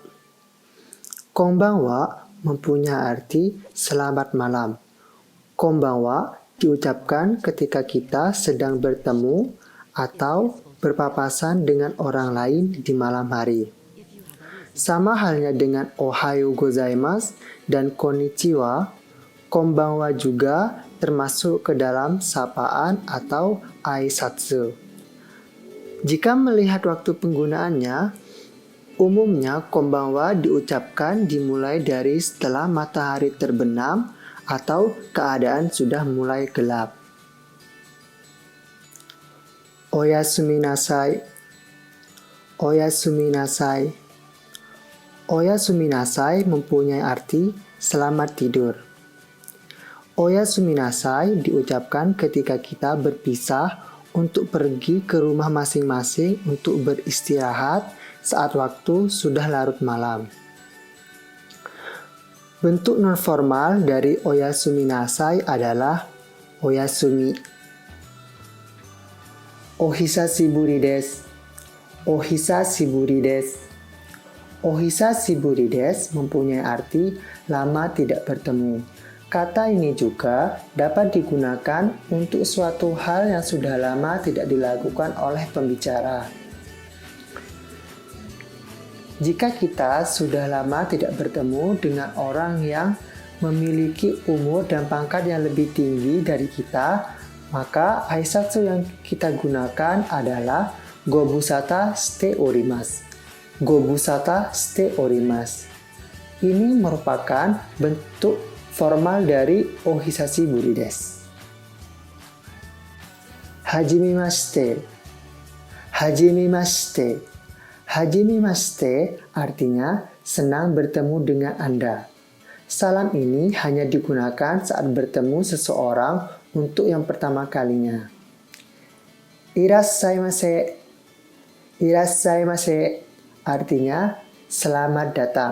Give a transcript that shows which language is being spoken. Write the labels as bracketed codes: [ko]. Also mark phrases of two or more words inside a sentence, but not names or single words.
[id] Konbanwa mempunyai arti selamat malam. Konbanwa diucapkan ketika kita sedang bertemu atau berpapasan dengan orang lain di malam hari. Sama halnya dengan [ja] おはようございます [id] dan konnichiwa, konbanwa juga termasuk ke dalam sapaan atau aisatsu. Jika melihat waktu penggunaannya, umumnya konbanwa diucapkan dimulai dari setelah matahari terbenam atau keadaan sudah mulai gelap. [ja] おやすみなさい. おやすみなさい. おやすみなさい [id] mempunyai arti selamat tidur. [ja] おやすみなさい [id] diucapkan ketika kita berpisah untuk pergi ke rumah masing-masing untuk beristirahat saat waktu sudah larut malam. Bentuk non-formal dari [ja] おやすみなさい [id] adalah oyasumi. [ja] お久しぶりです. お久しぶりです. お久しぶりです [id] mempunyai arti lama tidak bertemu. Kata ini juga dapat digunakan untuk suatu hal yang sudah lama tidak dilakukan oleh pembicara. Jika kita sudah lama tidak bertemu dengan orang yang memiliki umur dan pangkat yang lebih tinggi dari kita, maka aisatsu yang kita gunakan adalah [ja] ご無沙汰しております. ご無沙汰しております. [id] Ini merupakan bentuk formal dari [ja] お久しぶりです. Hajimemashite. Hajimemashite. [id] Hajimemashite artinya senang bertemu dengan Anda. Salam ini hanya digunakan saat bertemu seseorang untuk yang pertama kalinya. [ja] Irassaimase. [id] Irassaimase artinya selamat datang.